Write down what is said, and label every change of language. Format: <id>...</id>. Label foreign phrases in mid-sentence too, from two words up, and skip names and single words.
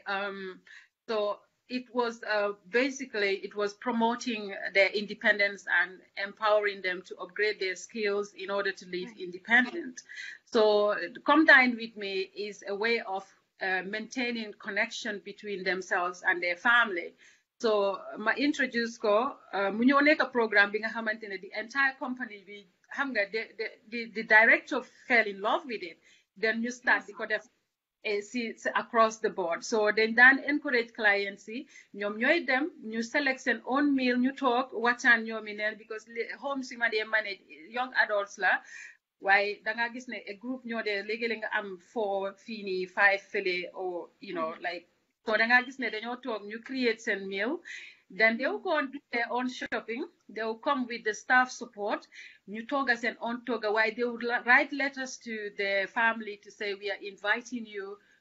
<en>So it was basically, it was promoting their independence and empowering them to upgrade their skills in order to live independent. So Come Dine With Me is a way of maintaining connection between themselves and their family.</en> <wo>So ma introduce ko mu ñëw nekk programme bi nga xamante ne</wo> <en>the entire company</en> <wo>bi xam nga</wo> <en>the director fell in love with it. Then you start</en> <wo>di ko def</wo> <en>across the board.</en> <wo>So then encourage clients yi ñoom ñooy dem ñu select seen own meal ñu toog waxtaan ñoomi neen because homes yi ma dee manage</wo> <en>young adults</en> <wo>la waaye da nga gis ne</wo> <en>a group</en> <wo>ñoo dee léegi nga am 4 fii nii 5 fële</wo> <en>or you know like so</en> <wo>da nga gis ne dañoo toog ñu create seen meal.</wo> <en>Then they will go and do their own shopping. They will come with the staff support.</en> <wo>Ñu tooga seen own tooga waaye</wo> <en>they would write letters to their family to say we are inviting you</en>